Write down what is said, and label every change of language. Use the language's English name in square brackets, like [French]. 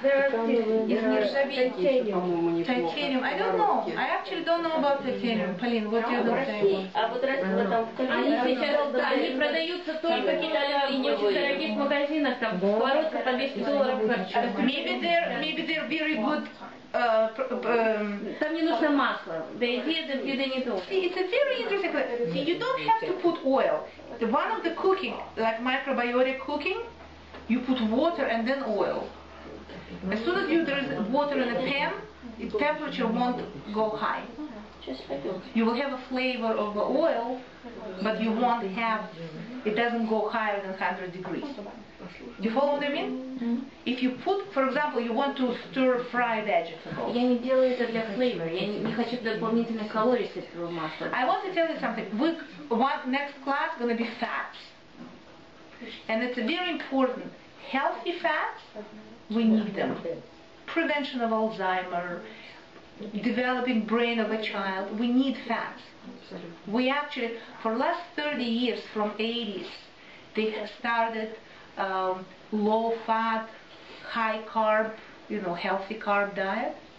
[English] Titanium. I don't know. I actually don't know about titanium. Pauline, what do you think? [Russian] Они продаются только в очень дорогих магазинах, там сковородка по $200. [English] Maybe they're very good. [Russian] Там не нужно масло. [English] They need oil. See, it's a very interesting. See, you don't have to put oil. One of the cooking, like microbiotic cooking, you put water and then oil. As soon as there is water in a pan, its temperature won't go high. You will have a flavor of the oil, but you won't have, it doesn't go higher than 100 degrees. Do you follow what I mean? If you put, for example, you want to stir fry vegetables. [Russian] Я не делаю это для flavor. Я не хочу дополнительных калорий с этого масла. [English] I want to tell you something. Next class going to be fats. And it's very important. Healthy fats, we need them. Prevention of Alzheimer, developing brain of a child, we need fats. We actually, for last 30 years, from 80s, they have started low-fat, high-carb, healthy carb diet.